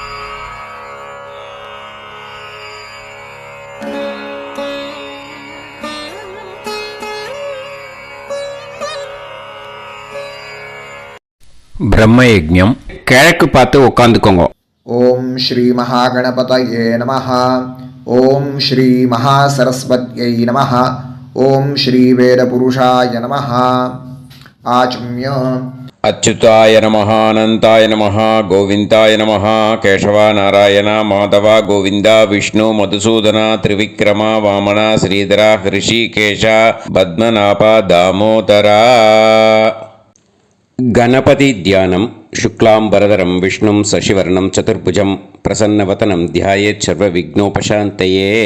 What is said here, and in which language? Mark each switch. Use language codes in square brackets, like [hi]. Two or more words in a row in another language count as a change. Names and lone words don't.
[ta] பிரம்ம யஜ்ஞம் கிழக்கு பார்த்து உட்காந்துக்கோங்க. [sa] ॐ श्री महागणपतये नमः। ॐ श्री महासरस्वत्यै नमः. ॐ श्री वेदपुरुषाय नमः। आचम्य अच्युताय नमः अनन्ताय नमः गोविन्दाय नमः केशवा नारायण माधव गोविन्दा विष्णु मधुसूदना त्रिविक्रमा वामना श्रीधरा हृषिकेश पद्मनाभ दामोदरा. गणपति ध्यानं शुक्लांबरधरं विष्णुं शशिवर्णं चतुर्भुजं प्रसन्नवदनं ध्यायेत् सर्वविघ्नोपशान्तये.